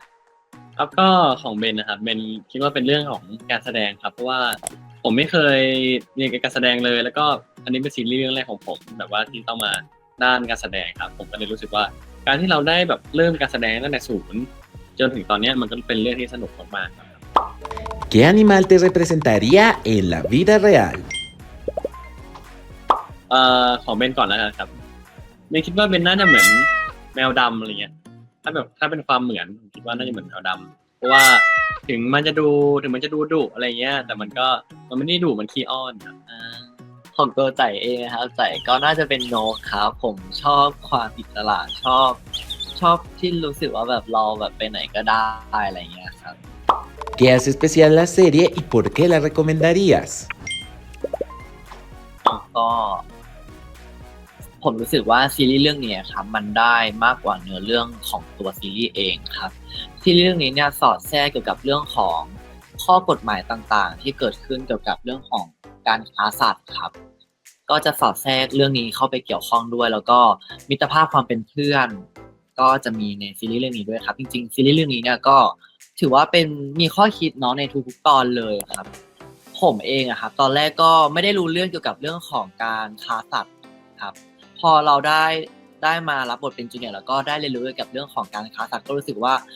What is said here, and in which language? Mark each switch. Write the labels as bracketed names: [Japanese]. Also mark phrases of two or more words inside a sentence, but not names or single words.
[Thai] ครับก็ของเบนนะครับเบนคิดว่าเป็นเรื่องของการแสดงครับเพราะว่าผมไม่เคยเรียนการแสดงเลยแล้วก็อันนี้เป็นซีรีส์เรื่องแรกของผมแบบว่าที่ต้องมาด้านการแสดงครับผมก็เลยรู้สึกว่าการที่เราได้แบบเริ่มการแสดงตั้งแต่ศูนย์จนถึงตอนนี้มันก็เป็นเรื่องที่สนุกมากๆครับ [Spanish] ¿Qué animal te representaría en la vida real? [Thai] ของเบนก่อนแล้วกันครับเบนคิดว่าเบนน่าจะเหมือนแมวดำอะไรเงี้ยถ้าเป็นความเหมือนผมคิดว่าน่าจะเหมือนแมวดำเพราะว่าถึงมันจะดูดุอะไรเงี้ยแต่มันไม่ได้ดุมันขี้อ้อนครับ ของตัวใจเองนะครับใจก็น่าจะเป็นนกครับผมชอบความอิสระชอบที่รู้สึกว่าแบบเราแบบไปไหนก็ได้อะไรเงี้ยครับ [Spanish] ¿Qué hace especial la serie y por qué la recomendarías? [Thai] ก็ผมรู้สึกว่าซีรีส์เรื่องนี้ครับมันได้มากกว่าเนื้อเรื่องของตัวซีรีส์เองครับซีรีส์เรื่องนี้เนี่ยสอดแทรกเกี่ยวกับเรื่องของข้อกฎหมาย ต่างๆที่เกิดขึ้นเกี่ยวกับเรื่องของการค้าสัตว์ครับก็จะสอดแทรกเรื่องนี้เข้าไปเกี่ยวข้องด้วยแล้วก็มิตรภาพความเป็นเพื่อนก็จะมีในซีรีส์เรื่องนี้ด้วยครับจริงๆซีรีส์เรื่องนี้เนี่ยก็ถือว่าเป็นมีข้อคิดเนาะในทุกๆตอนเลยครับผมเองอะครับตอนแรกก็ไม่ได้รู้เรื่องเกี่ยวกับเรื่องของการค้าสัตว์ครับพอเราได้มารับบทเป็นจูเนียร์แล้วก็ได้เรียนรู้เกี่ยวกับเรื่องของการค้าสัตว์ก็รู้สึกว่า